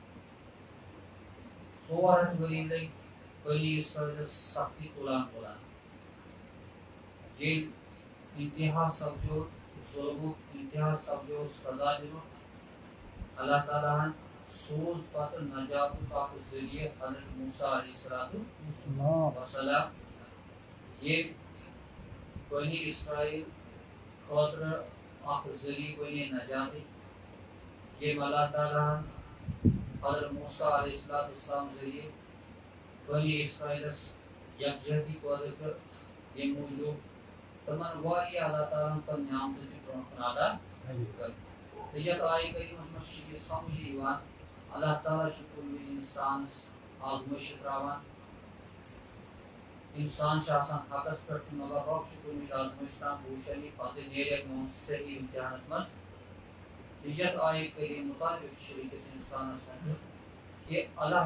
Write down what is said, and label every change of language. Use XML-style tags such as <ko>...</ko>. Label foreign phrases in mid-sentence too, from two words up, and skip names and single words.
<ks>400 ؤری لٔگۍ بنی اسرائیلس سختی تُلان ییٚلہِ انتہا سپدیو ظُلمُک انتہا سپدیو سزا دِنُک اللہ تعالیٰ ہن سوٗز پتہٕ نجاتُک اکھ ذٔریعہٕ حضرت موسیٰ علیہ السلام ییٚلہِ بنی اسرائیل خٲطرٕ اکھ ذٔریعہٕ بنے نجاتٕکۍ ییٚمۍ اللہ تعالیٰ ہن حضرت موسیٰ علیہ السلام ذریعے بنی اسرائیلس یکجہتی پٲدٕ کٔر ییٚمہِ موٗجوٗب تِمن واریاہ اللہ تعالیٰ ہن پنٕنۍ نعمتہٕ تہِ برونٛہہ کُن ادا کٔر تہٕ یتھ آیہِ کریٖمس منٛز چھُ یہِ سمجھ یِوان اللہ تعالیٰ چھُ کُنہِ وِزِ اِنسانس آزمٲیشہِ تراوان انسان چھُ آسان حقس پٮ۪ٹھ تہٕ مگر رۄب چھُ کُنہِ وِزِ آزمٲیش تراوان بہٕ وٕچھن یہِ پتہٕ نیرِ میون صحیح امتحانس منٛز تہٕ یتھ آیہِ کریم مطابق چھُ أکِس انسانس سُنٛد کہِ اللہ</ks>